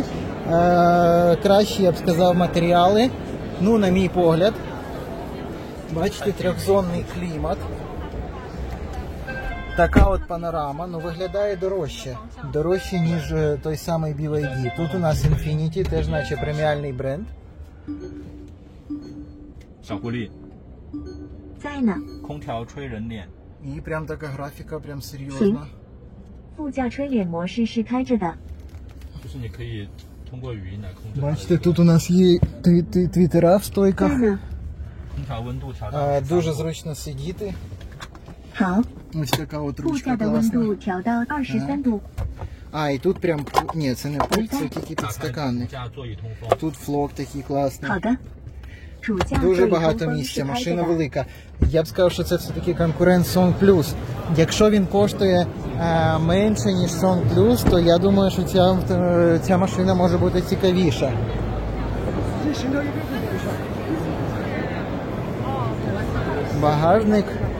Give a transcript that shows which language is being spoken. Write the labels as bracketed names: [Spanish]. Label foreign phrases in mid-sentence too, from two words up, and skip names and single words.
[Ukrainian] Кращі, я б сказав, матеріали, на мій погляд. Бачите, трьохзонний клімат. Така от панорама, виглядає дорожче. Дорожче, ніж той самий BYD. Тут у нас Infiniti, теж наче преміальний бренд. [Chinese] 小狐狸，在呢。空调吹人脸。 [Ukrainian] І прям така графіка, прям серйозна. [Chinese] 副驾吹脸模式是开着的。就是你可以通过语音来控制。 [Ukrainian] Бачите, тут у нас є твітера в стойках. [Chinese] 在呢。空调温度调到。 [Ukrainian] Дуже зручно сидіти. [Chinese] 好， [Ukrainian] Ось така от [Chinese] 副 [Ukrainian] ручка [Chinese] 驾的温 [Ukrainian] класна. [Chinese] 度调到23度。 [Ukrainian] І тут прям, ні, це не пульт, це тільки [Chinese] 打开主 [Ukrainian] підстаканник. [Chinese] 驾座椅通风。 [Ukrainian] Тут флок такий класний. [Chinese] 好的。主驾 [Ukrainian] Дуже [Chinese] 座椅 [Ukrainian] багато [Chinese] 通风 [Ukrainian] місця, [Chinese] 是开着 [Ukrainian] машина [Chinese] 的。 [Ukrainian] велика. Я б сказав, що це все-таки конкурент Song Plus. Якщо він коштує менше, ніж Song Plus, то я думаю, що ця машина може бути цікавіша. Багажник.